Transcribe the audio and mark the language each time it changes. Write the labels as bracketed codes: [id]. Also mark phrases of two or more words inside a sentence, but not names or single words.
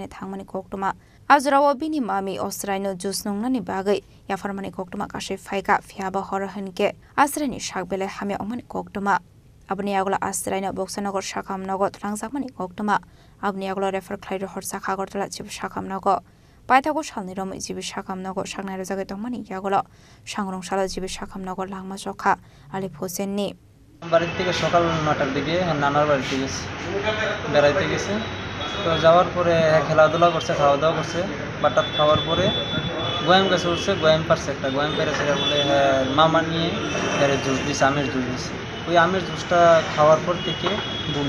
[trp] thangmani koktuma Azrawa bini mami Austraino jusnungnani bagai yafarmani koktuma kashi phaika phiaba horhanke Asrani shakbele hamya omani koktuma Abni agla Austraino Bokshanogor shakam nogo thlangjakmani koktuma Abni agla refer khlairo horsakha gortala jib shakam nogo Paithago shalni rom jibi shakam nogo shaknai rojagai tongmani yagolo Shangrong shala jibi shakam nogo langma jokha Alif Hussein ni [bn] বাড়ি থেকে সকাল 9টার দিকে নানার বাড়িতে গেছে বেড়াইতে গেছে তো যাওয়ার পরে খেলাধুলা করছে খাওয়া দাওয়া করছে বাটাত খাওয়ার পরে গোয়াম গাছে উঠছে গোয়াম পারছে একটা গোয়াম পেরেছে বলে মামা নিয়ে জুস দিছে আমের জুস দিছে ওই আমের জুসটা খাওয়ার পর থেকে বমি